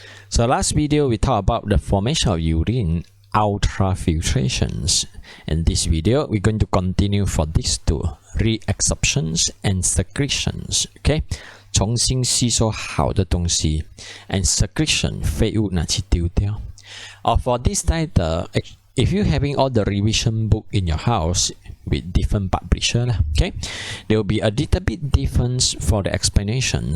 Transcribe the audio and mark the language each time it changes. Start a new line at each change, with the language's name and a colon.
English: So last video we talked about the formation of urine ultrafiltrations. In this video, we're going to continue for these two, reabsorptions and secretions.
Chinese: Okay, 重新吸收好的东西
English: and secretion
Chinese: 废物拿去丢掉。
English: For this title, if you're having all the revision book in your house with different publisher, okay, there will be a little bit difference for the explanation.